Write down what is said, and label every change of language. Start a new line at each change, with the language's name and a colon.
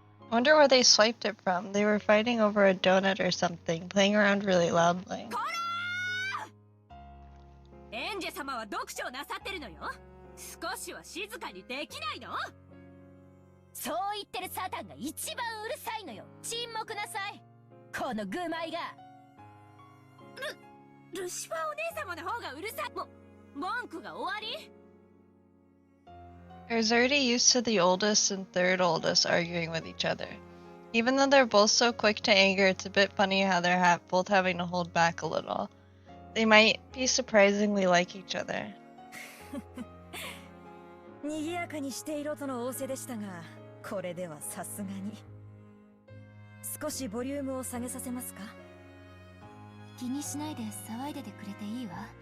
English: wonder where they swiped it from. They were fighting over a donut or something, playing around really loudly.
Japanese: エンジェ様は読書をなさってるのよ。少しは静かにできないの？そう言ってるサタンが一番うるさいのよ。沈黙なさい。この愚昧が。ルシファーお姉様の方がうるさい。文句が終わり？
English: I was already used to the oldest and third oldest arguing with each other. Even though they're both so quick to anger, it's a bit funny how they're both having to hold back a little. They might be surprisingly like each other.
Japanese: 賑やかにしていろとの仰せでしたが、これではさすがに。少しボリュームを下げさせますか？気にしないで騒いでてくれていいわ。